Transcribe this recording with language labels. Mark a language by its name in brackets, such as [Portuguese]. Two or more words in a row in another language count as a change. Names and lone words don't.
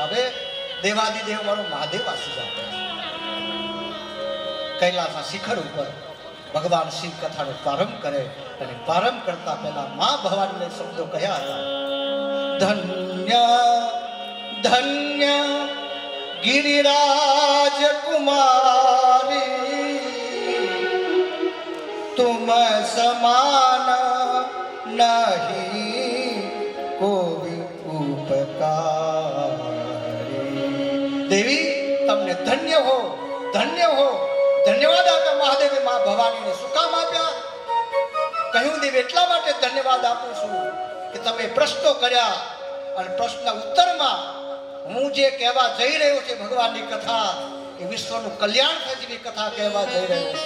[Gujarati] હવે દેવાદિદેવ વાળો મહાદેવ આશીર્વાદ આપે છે. કૈલાસના શિખર ઉપર ભગવાન શિવ કથાનો પ્રારંભ કરે અને પ્રારંભ કરતા પહેલા મા ભવાનીને શબ્દો કહ્યા હતા, ધન્ય ધન્ય [Awadhi] गिरिराज कुमारी तुम समान नहीं कोई उपकारी. [Gujarati] देवी તમને ધન્ય હો, ધન્ય હો. ધન્યવાદ આપ્યા મહાદેવે મા ભવાનીને. શું કામ આપ્યા? કહ્યું દેવી એટલા માટે ધન્યવાદ આપું છું કે તમે પ્રશ્નો કર્યા અને પ્રશ્નના ઉત્તરમાં હું જે કહેવા જઈ રહ્યો છે ભગવાનની કથા એ વિશ્વનું કલ્યાણ થાય જેવી કથા કહેવા જઈ રહ્યો છું.